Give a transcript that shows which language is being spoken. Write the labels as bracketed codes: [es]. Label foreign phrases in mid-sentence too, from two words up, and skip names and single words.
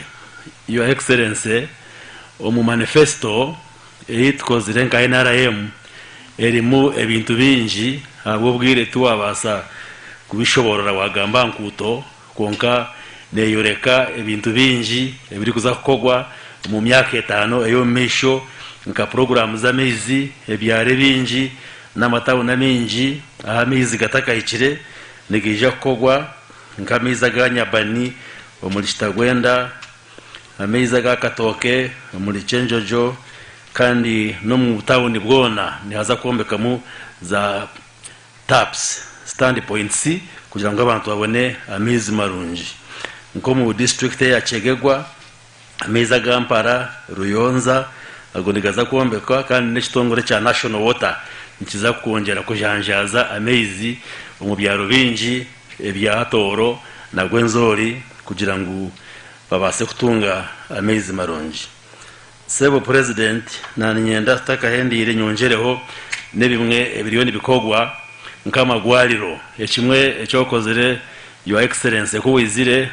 [en] Your Excellency [ttj] omu manifesto eitkozire nka NRM erimu ebintu bingi abo bwire tuwabasa kubishoborora wagamba nkuto konka neyoreka ebintu bingi ebiri kuza kukogwa mu myaka 5 eyo misho nka program za mezi ebyare bingi n'amatawuna mingi amezi gatakayikire negija kukogwa nka meza ganyabani omuli Kitagwenda ameza ga Katoke omuli Chenjojo kandi no mu tawuni bwona nihaza kombekamu za [en] taps stand points [ttj] kugira ngo abantu babone amezi marungi nko mu district ya Chegegwa ameza gampara Ruyonza agonigaza kombekwa kandi n'ekitongore cya National Water nikiza kongera kujanjaza amezi mu byaro bingi ebya Toro na Gwenzori kugira ngo babase kutunga amezi marungi. Sebo President na nyenda takahendire nyongereho nebimwe ebiliyoni bikogwa nkamagwaliro ekimwe ekyokozere [en] Your Excellency [ttj] ko wizire